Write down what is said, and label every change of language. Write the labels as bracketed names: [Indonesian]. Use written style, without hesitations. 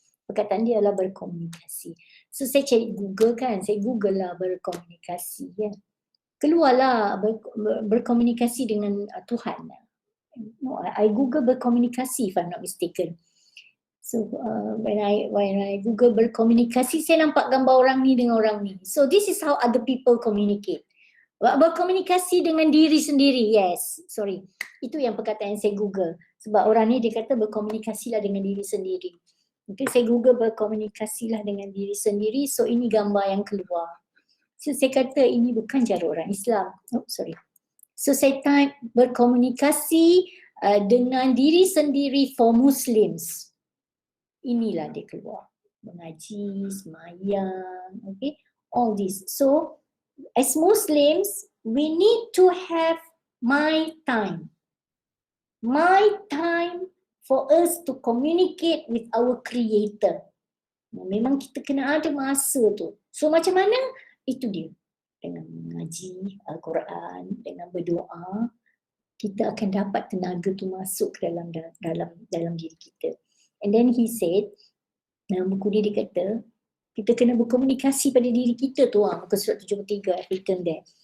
[Malay] Perkataan dia adalah berkomunikasi. So saya cari Google kan, saya Google lah berkomunikasi ya. Keluarlah berkomunikasi dengan Tuhan. [English] No, I Google berkomunikasi if I'm not mistaken. So when I Google berkomunikasi, [Malay] saya nampak gambar orang ni [English] dengan orang ni. So this is how other people communicate. [Malay] Berkomunikasi dengan diri sendiri, yes. Sorry, itu yang perkataan saya Google. Sebab orang ni dia kata berkomunikasilah dengan diri sendiri. Okay, saya Google berkomunikasilah dengan diri sendiri. So ini gambar yang keluar. So saya kata ini bukan cara orang Islam. Oh sorry. So saya type berkomunikasi dengan diri sendiri [English] for Muslims. [Malay] Inilah dia keluar. Mengaji, semayang, okay, all this. [English] So as Muslims, we need to have my time. My time for us to communicate with our Creator. [Malay] Memang kita kena ada masa tu. So macam mana? Itu dia. Dengan mengaji Al-Quran, dengan berdoa, kita akan dapat tenaga tu masuk ke dalam diri kita. [English] And then he said, [Malay] dalam buku dia kata, kita kena berkomunikasi pada diri kita tu, muka surat 73, [English] written there.